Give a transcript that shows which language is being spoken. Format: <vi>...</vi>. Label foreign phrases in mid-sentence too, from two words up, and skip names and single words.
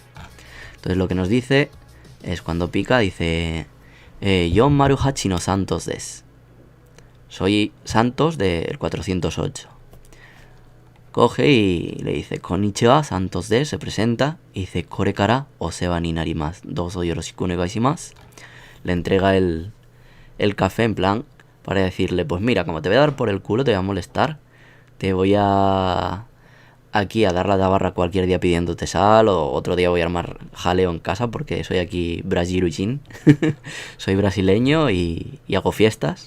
<es>Entonces lo que nos dice es, cuando pica, dice,</es> <ja>よんまるはちのサントスです.</ja> <es>Soy Santos del 408. Coge y le dice,</es> <ja>こんにちは、サントスです,</ja> <es>se presenta.</es> <ja>Y dice, これからお世話になります、どうぞよろしくお願いします.</ja> <es>Le entrega el café en plan, para decirle, pues mira, como te voy a dar por el culo, te voy a molestar. Te voy a... aquí a dar la tabarra cualquier día pidiéndote sal, o otro día voy a armar jaleo en casa porque soy aquí brasileño. Soy brasileño y hago fiestas.</es>